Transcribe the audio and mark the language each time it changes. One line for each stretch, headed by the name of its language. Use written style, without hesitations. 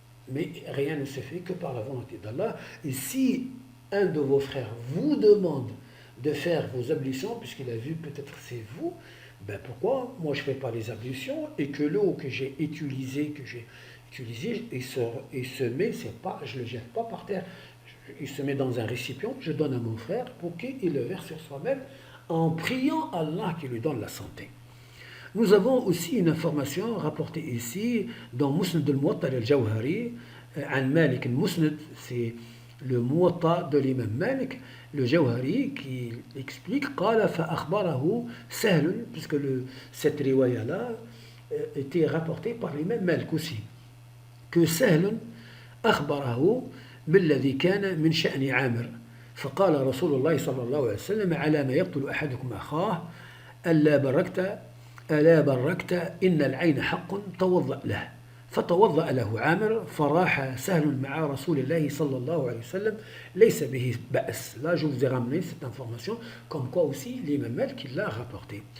French: Mais rien ne se fait que par la volonté d'Allah. Et si un de vos frères vous demande de faire vos ablutions, puisqu'il a vu peut-être c'est vous, ben pourquoi moi je ne fais pas les ablutions et que l'eau que j'ai utilisée, il se met, c'est pas, je ne le jette pas par terre, il se met dans un récipient, je donne à mon frère pour qu'il le verse sur soi-même en priant Allah qui lui donne la santé. Nous avons aussi une information rapportée ici dans Musnad al-Muwatta al-Jawhari, An Malik al-Musnad, c'est le Muwatta de l'imam Malik, le Jawhari, qui explique
Arabic: قال فأخبره سهل,
French: puisque cette riwaya-là était rapportée par l'imam Malik aussi,
Arabic: que سهل أخبره بالذي كان من شأن عامر فقال رسول الله صلى الله عليه وسلم على ما يقتل أحدكم أخاه ألا بركت إن العين حق توضأ له فتوضأ له عامر فراح سهل مع رسول الله صلى الله عليه وسلم ليس به بأس.
French: Là je vous ai ramené cette information comme quoi aussi l'imam Malik l'a rapporté.